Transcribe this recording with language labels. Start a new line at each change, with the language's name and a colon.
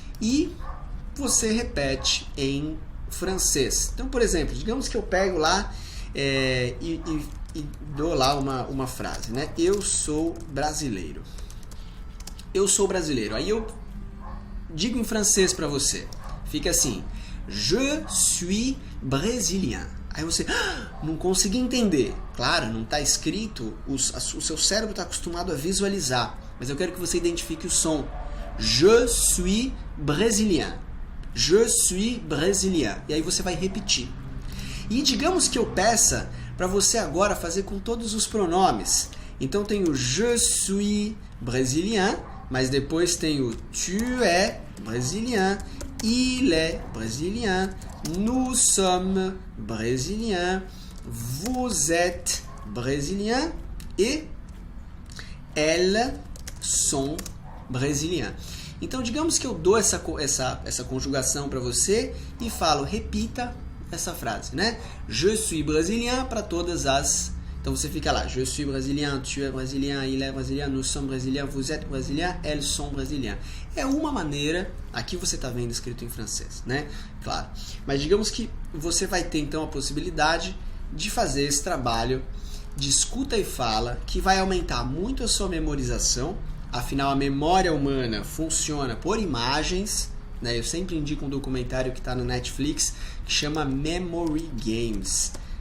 Portuguese: E você repete em francês. Então, por exemplo, digamos que eu pego lá e dou lá uma frase, né? Eu sou brasileiro. Aí eu digo em francês para você. Fica assim:
French: Je suis brésilien.
Portuguese: Aí você não consegui entender. Claro, não está escrito, o seu cérebro está acostumado a visualizar. Mas eu quero que você identifique o som.
French: Je suis brésilien. Je suis brésilien.
Portuguese: E aí você vai repetir. E digamos que eu peça para você agora fazer com todos os pronomes. Então tem o
French: je suis brésilien,
Portuguese: mas depois tem o
French: tu es brésilien, il est brésilien, nous sommes brésiliens, vous êtes brésilien et elles sont brésiliens.
Portuguese: Então, digamos que eu dou essa conjugação para você e falo, repita essa frase, né?
French: Je suis brésilien
Portuguese: para todas as... Então você fica lá,
French: je suis brésilien, tu es brésilien, il est brésilien, nous sommes brésiliens, vous êtes brésilien, elles sont brésiliens.
Portuguese: É uma maneira, aqui você está vendo escrito em francês, né? Claro. Mas digamos que você vai ter então a possibilidade de fazer esse trabalho de escuta e fala, que vai aumentar muito a sua memorização. Afinal, a memória humana funciona por imagens, né? Eu sempre indico um documentário que está no Netflix que chama Memory Games.